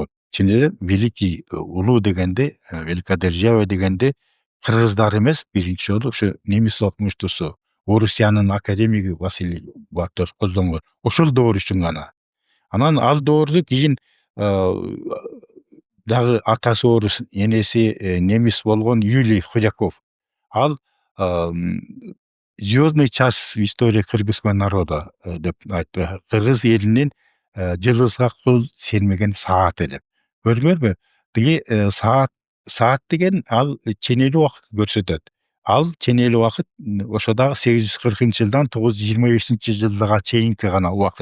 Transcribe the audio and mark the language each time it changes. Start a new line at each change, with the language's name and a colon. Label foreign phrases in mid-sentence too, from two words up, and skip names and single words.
Kyrgyz: Чын эле великий улуу дегенде,
Russian: великая держава
Kyrgyz: дегенде кыргыздар эмес, биринчи жолу ошо немис окумуштуусу, Орусиянын академиги Василий Бартол колдонгон. Ошол доор үчүн гана. Анан ал доорду кийин дагы атасы орус, энеси немис болгон Юлий Худяков.
Russian: Ал звездный час в истории кыргызского народа
Kyrgyz: деп айтты. Кыргыз элинин жылдызга кол сермеген сааты деп. Көрдүңөрбү? Тиги саат деген ал ченелүү убакыт көрсөтөт. Ал ченелүү убакыт ошо дагы 840-жылдан 925 жылга чейинки гана убакыт.